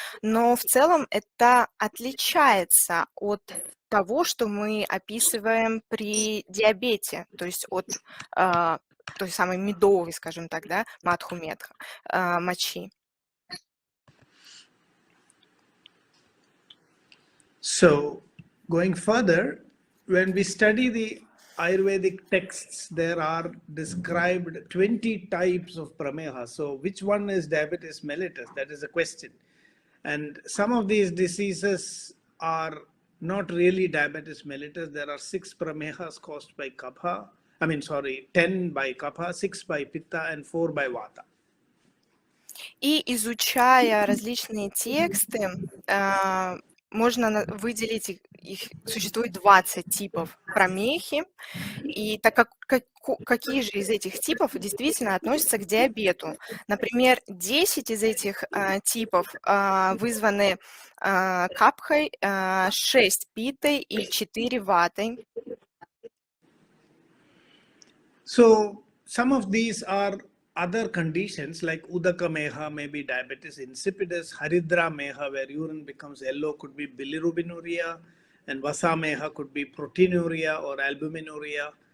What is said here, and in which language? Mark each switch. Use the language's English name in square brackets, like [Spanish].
[Russian] Но в целом это отличается от того, что мы описываем при диабете, то есть от той самой медовой, скажем так, да, матху-медха, мочи. [English] So, going further, when we study the Ayurvedic texts, there are described 20 types of prameha. So, which one is diabetes mellitus? That is a question. And some of these diseases are not really diabetes mellitus. There are 6 pramehas caused by kapha. 10 by kapha, 6 by pitta, and 4 by vata. [Russian] И изучая различные тексты, можно выделить их, существует 20 типов промехи, и так как какие же из этих типов действительно относятся к диабету. Например, 10 из этих типов вызваны капхой, 6 питой и 4 ватой. [English] So, some of these are other conditions like Udaka Meha, maybe diabetes insipidus, Haridra Meha, where urine becomes yellow, could be bilirubinuria, and Vasa Meha could be proteinuria or albuminuria.